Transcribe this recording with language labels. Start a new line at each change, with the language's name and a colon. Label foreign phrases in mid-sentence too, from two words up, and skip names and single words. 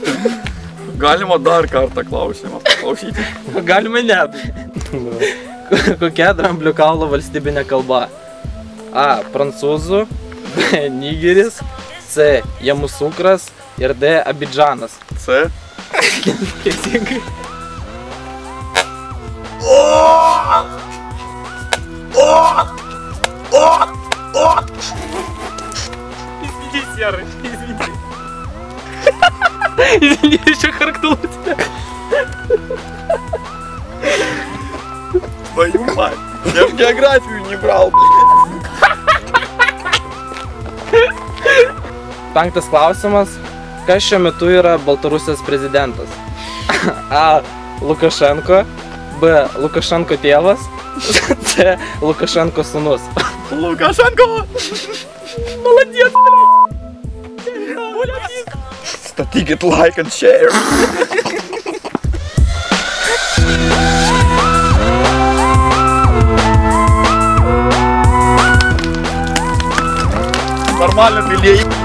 Lithuanian: Galima dar kartą klausimą paklausyti? Galima ne. Kokia Dramblio kaulo valstybinė kalba? A. Prancūzų, B. Nigeris, C. Jamusukras ir D. Abidžanas. C. Teisingai.
Russian: Извини, Серый, извини. Извини, еще харкнул тебя. Твою мать, я в географию не брал,
Lithuanian: Penktas klausimas. Kas šiuo metu yra Baltarusijos prezidentas? A. Lukašenko, B. Lukašenko tėvas, C. Lukašenko sūnus.
Russian: Лукашенко! Молодец, блядь!
Lithuanian: Statykit
English: like and share.
Lithuanian: Нормально милей.